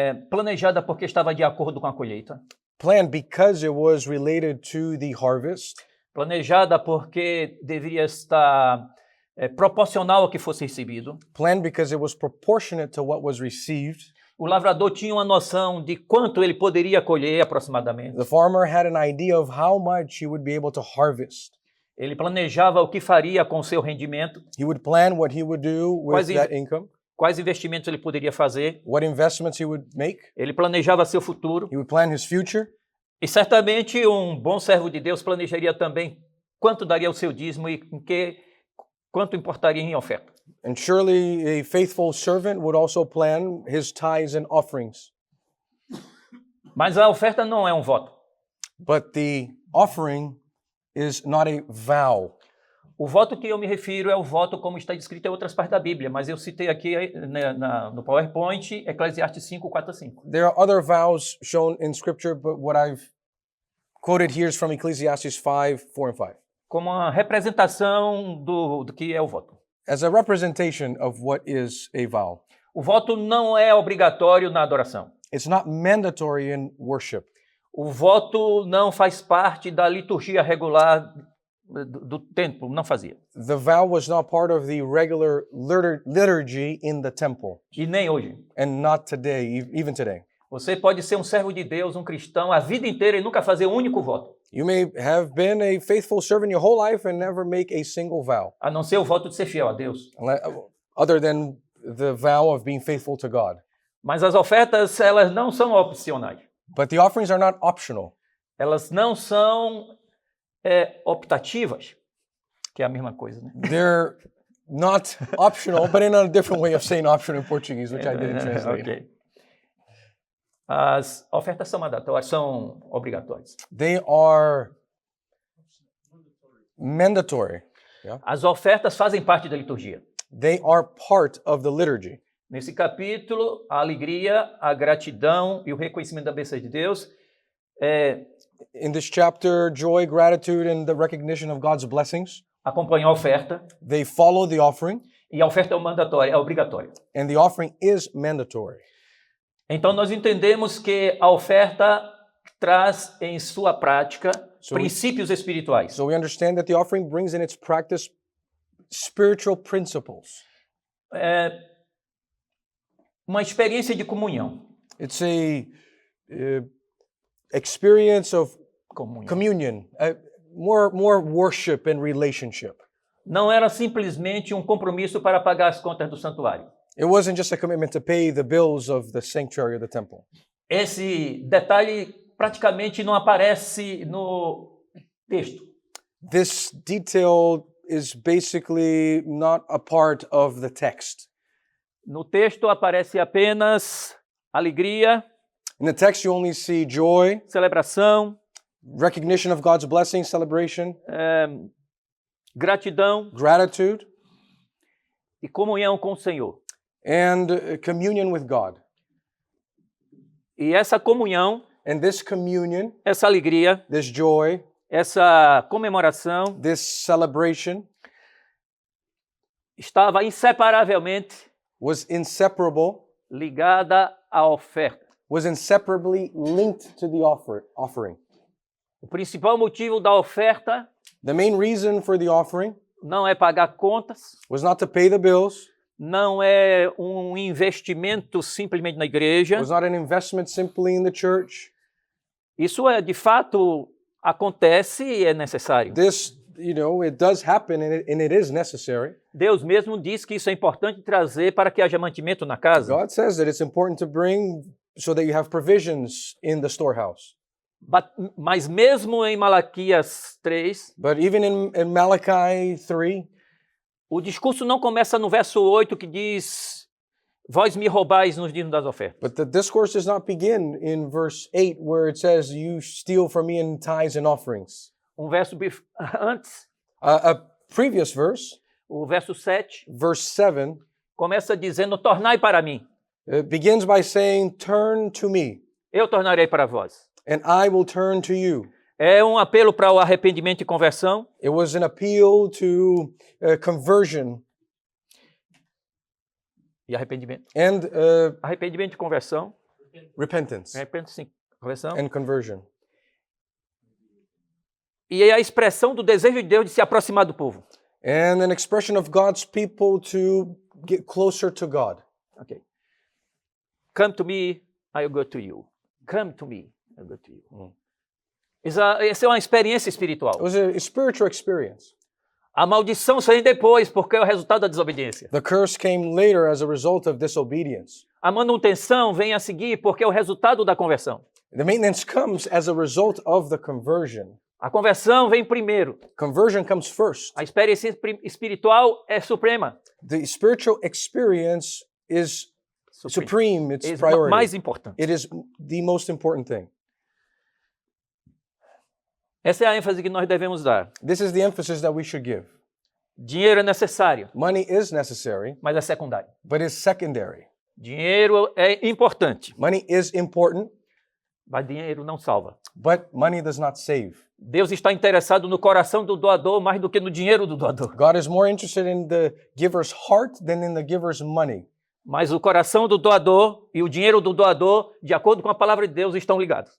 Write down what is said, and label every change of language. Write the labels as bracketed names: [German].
[Portuguese] planejada porque estava de acordo com a colheita, [English] planned because it was related to the harvest, [Portuguese] planejada porque deveria estar proporcional ao que fosse recebido. [English] planned because it was proportionate to what was received. [Portuguese] O lavrador tinha uma noção de quanto ele poderia colher aproximadamente. [English] The farmer had an idea of how much he would be able to harvest. [Portuguese] Ele planejava o que faria com o seu rendimento, [English] He would plan what he would do with that income, [Portuguese] quais investimentos ele poderia fazer. [English] what investments he would make. [Portuguese] Ele planejava seu futuro. [English] He would plan his future. [Portuguese] E certamente um bom servo de Deus planejaria também quanto daria o seu dízimo e quanto importaria em oferta. [English] And surely a faithful servant would also plan his tithes and offerings. [Portuguese] Mas a oferta não é um voto. [English] But the offering is not a vow. [Portuguese] O voto que eu me refiro é o voto como está descrito em outras partes da Bíblia, mas eu citei aqui no PowerPoint, Eclesiastes 5, 4 a 5. [English] There are other vows shown in Scripture, but what I've quoted here is from Ecclesiastes 5, 4 and 5. [Portuguese] Como uma representação do que é o voto. [English] As a representation of what is a vow. [Portuguese] O voto não é obrigatório na adoração. [English] It's not mandatory in worship. [Portuguese] O voto não faz parte da liturgia regular do templo, não fazia. [English] The vow was not part of the regular liturgy in the temple, [Portuguese] E nem hoje. [English] and not today, even today. [Portuguese] Você pode ser um servo de Deus, um cristão, a vida inteira e nunca fazer um único voto. [English] You may have been a faithful servant your whole life and never make a single vow, [Portuguese] A não ser o voto de ser fiel a Deus. [English] other than the vow of being faithful to God. [Portuguese] Mas as ofertas, elas não são opcionais. [English] But the offerings are not optional. [Portuguese] Elas não são optativas, que é a mesma coisa, né? [English] They're not optional, but in a different way of saying optional in Portuguese, which I didn't translate. Ok. [Portuguese] As ofertas são mandatórias, são obrigatórias. [English] They are mandatory. [Portuguese] As ofertas fazem parte da liturgia. [English] They are part of the liturgy. [Portuguese] Nesse capítulo, a alegria, a gratidão e o reconhecimento da bênção de Deus [English] In this chapter, joy, gratitude, and the recognition of God's blessings, [Portuguese] acompanham a oferta, [English] they follow the offering, [Portuguese] e a oferta é mandatória, é obrigatória. [English] and the offering is mandatory. [Portuguese] Então nós entendemos que a oferta traz em sua prática princípios espirituais. [English] So we understand that the offering brings in its practice spiritual principles. [Portuguese] Uma experiência de comunhão. [English] It's a experience of communion, more worship and relationship. [Portuguese] Não era simplesmente um compromisso para pagar as contas do santuário. [English] It wasn't just a commitment to pay the bills of the sanctuary or the temple. [Portuguese] Esse detalhe praticamente não aparece no texto. [English] This detail is basically not a part of the text. [Portuguese] No texto aparece apenas alegria, [English] In the text, you only see joy, [Portuguese] celebração, [English] recognition of God's blessing, celebration, [Portuguese] gratidão [English] gratitude, [Portuguese] e comunhão com o Senhor. [English] and communion with God. [Portuguese] E essa comunhão, [English] And this communion, [Portuguese] essa alegria, [English] this joy, [Portuguese] essa comemoração [English] this celebration [Portuguese] estava inseparavelmente [English] was inseparable, [Portuguese] ligada à oferta. [English] was inseparably linked to the offering. [Portuguese] O principal motivo da oferta [English] The main reason for the offering [Portuguese] não é pagar contas, [English] was not to pay the bills, [Portuguese] não é um investimento simplesmente na igreja. [English] was not an investment simply in the church. [Portuguese] Isso de fato acontece e é necessário. [English] This, it does happen and it is necessary. [Portuguese] Deus mesmo diz que isso é importante trazer para que haja mantimento na casa. [English] God says that it's important to bring so that you have provisions in the storehouse. [Portuguese] Mas mesmo em Malaquias 3, [English] But even in Malachi 3, [Portuguese] o discurso não começa no verso 8 que diz: vós me roubais nos dias das ofertas. [English] but the discourse does not begin in verse 8 where it says, you steal from me in tithes and offerings. [Portuguese] Um verso antes, [English] A previous verse, [Portuguese] o verso 7, [English] verse 7, [Portuguese] começa dizendo: tornai para mim, [English] begins by saying, turn to me, [Portuguese] eu tornarei para vós. [English] and I will turn to you. [Portuguese] É um apelo para o arrependimento e conversão. [English] It was an appeal to conversion [Portuguese] E arrependimento. [English] and [Portuguese] Arrependimento e conversão. [English] repentance [Portuguese] Arrependimento, sim. Conversão. [English] and conversion. [Portuguese] E é a expressão do desejo de Deus de se aproximar do povo. [English] And an expression of God's people to get closer to God. Ok. Come to me, I'll go to you. Come to me, I'll go to you. [Portuguese] Essa é uma experiência espiritual. [English] It was a spiritual experience. [Portuguese] A maldição só vem depois, porque é o resultado da desobediência. [English] The curse came later as a result of disobedience. [Portuguese] A manutenção vem a seguir, porque é o resultado da conversão. [English] The maintenance comes as a result of the conversion. [Portuguese] A conversão vem primeiro. [English] Conversion comes first. [Portuguese] A experiência espiritual é suprema. [English] The spiritual experience is supreme, it's [Portuguese] É [English] priority. [Portuguese] mais importante. [English] It is the most important thing. [Portuguese] Essa é a ênfase que nós devemos dar. [English] This is the emphasis that we should give. [Portuguese] Dinheiro é necessário, [English] Money is necessary, [Portuguese] mas é secundário. [English] but is secondary. [Portuguese] Dinheiro é importante, [English] Money is important, [Portuguese] mas dinheiro não salva. [English] but money does not save. [Portuguese] Deus está interessado no coração do doador mais do que no dinheiro do doador. [English] God is more interested in the giver's heart than in the giver's money. [Portuguese] Mas o coração do doador e o dinheiro do doador, de acordo com a palavra de Deus, estão ligados.